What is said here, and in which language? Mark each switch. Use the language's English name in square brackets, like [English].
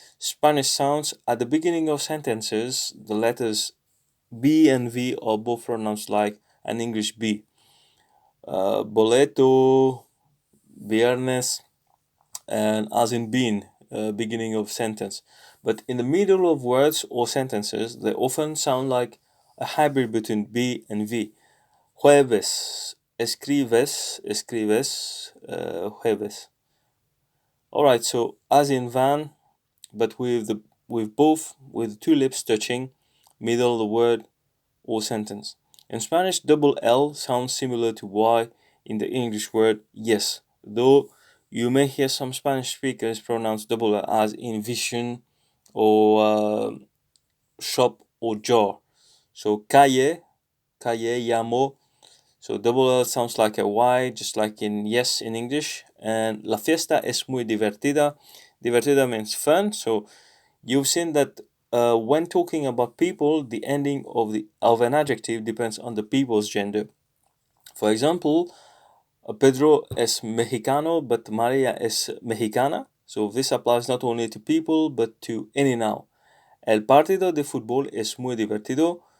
[English] Spanish sounds at the beginning of sentences, the letters B and V are both pronounced like an English B. Boleto, viernes, and as in bean, beginning of sentence. But in the middle of words or sentences, they often sound like a hybrid between B and V. [Spanish] Jueves, escribes, jueves. [English] Alright, so as in van, but with two lips touching, middle of the word or sentence. In Spanish, double L sounds similar to Y in the English word yes, though you may hear some Spanish speakers pronounce double L as in vision or shop or jar. So calle, llamo. So double L sounds like a Y, just like in yes in English. [Spanish] And la fiesta es muy divertida. [English] Divertida means fun. So you've seen that when talking about people, the ending of an adjective depends on the people's gender. [Spanish] For example, Pedro es mexicano, but Maria es mexicana. [English] So this applies not only to people, but to any noun. [Spanish] El partido de fútbol es muy divertido.